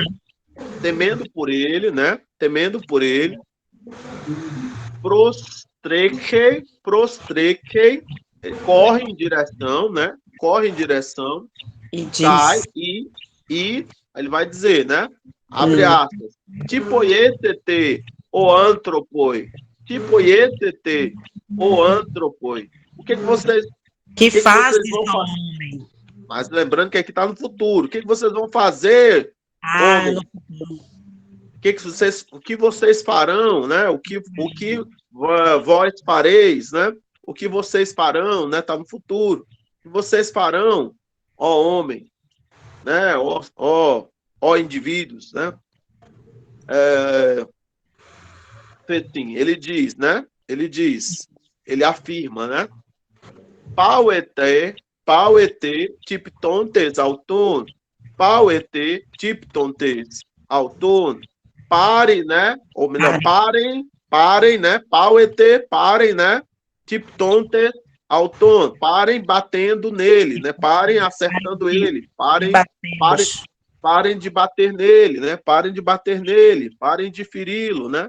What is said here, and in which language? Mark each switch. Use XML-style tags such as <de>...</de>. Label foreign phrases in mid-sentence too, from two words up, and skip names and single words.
<pt>Temendo por ele, né? Temendo por ele. Prostreke, corre em direção, né? Corre em direção. E diz. Cai e ele vai dizer, né? Abre aspas.</pt> <el>Τί ποιεῖτε, ἄνθρωποι. Τί ποιεῖτε, ἄνθρωποι.</el> <pt>O que vocês... Que faz vocês vão isso, fazer? homem? Mas lembrando que aqui está no futuro. O que vocês vão fazer? Homem? No futuro. O que vocês farão, né? O que vós fareis, né? O que vocês farão, né? Está no futuro. O que vocês farão, ó homem, né? Ó indivíduos, né? Ele diz, né? Ele afirma, né?</pt> <el>Παύετε, τύπτοντες αὐτόν, παύετε, τύπτοντες αὐτόν,</el> <pt>parem, né? Ou melhor, parem, né? Pauete, parem, né?</pt> <el>Τύπτοντες αὐτόν,</el> <pt>parem batendo nele, né? Parem acertando ele, parem de bater nele, né? Parem de bater nele, parem de feri-lo, né?</pt>